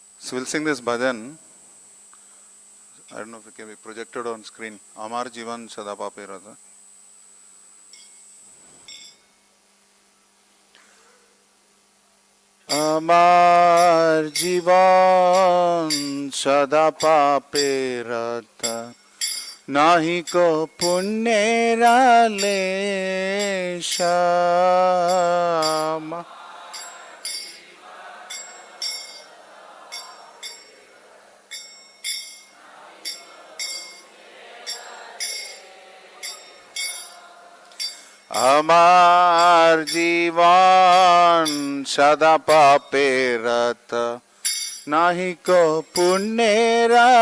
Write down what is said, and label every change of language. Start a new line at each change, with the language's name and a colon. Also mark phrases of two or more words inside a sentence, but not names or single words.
English: So we'll sing this bhajan. I don't know if it can be projected on screen.
Bangla: আমার জীবন সদা পাপে রত। আমার জীবন সদা পাপে রত. নাহি কো পুণ্যের লেশ. আমার জীবন সদা পাপেরত নাহি কো পুণ্যের